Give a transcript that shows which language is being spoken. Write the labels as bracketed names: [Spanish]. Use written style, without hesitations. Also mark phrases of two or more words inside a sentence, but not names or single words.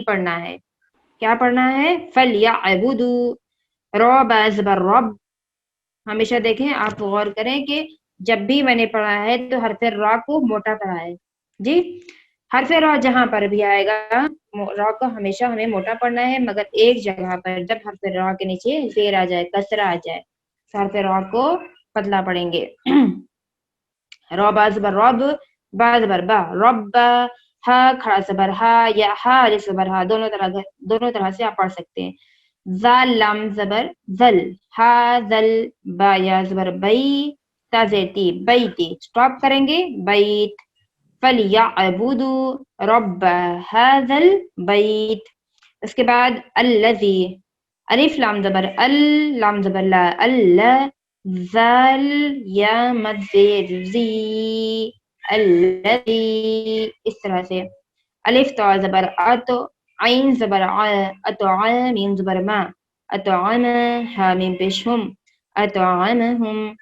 [Urdu] پڑھنا ہے کیا پڑھنا ہے فل یا عبدو رب زبر رب ہمیشہ دیکھیں آپ غور کریں کہ جب بھی میں نے پڑھا ہے تو حرف را کو موٹا پڑھا ہے جی حرف را جہاں پر بھی آئے گا را کو ہمیشہ ہمیں موٹا پڑھنا ہے مگر ایک جگہ پر جب حرف را کے نیچے زیر آ جائے کسرہ آ جائے حرف را کو پتلا پڑھیں گے رب زبر رب با زبر با رب ہا کھڑا زبر ہا یا ہا الف زبر ہا دونوں طرح سے آپ پڑھ سکتے ہیں ذال لام زبر ذل ہا ذل با یا زبر بئی تا زیتی بیتی اسٹاپ کریں گے بیت [Arabic] فَلْيَعْبُدُوا رَبَّ هَذَا الْبَيْتِ [Urdu] اس کے بعد الذی الف لام زبر لام زبر لا اللہ ذال یا مد زیر زی الذی اس طرح سے الف تو زبر اتو عین زبر اتعام میم زبر ما اتعام ہا میم پیش ہم اتعامہم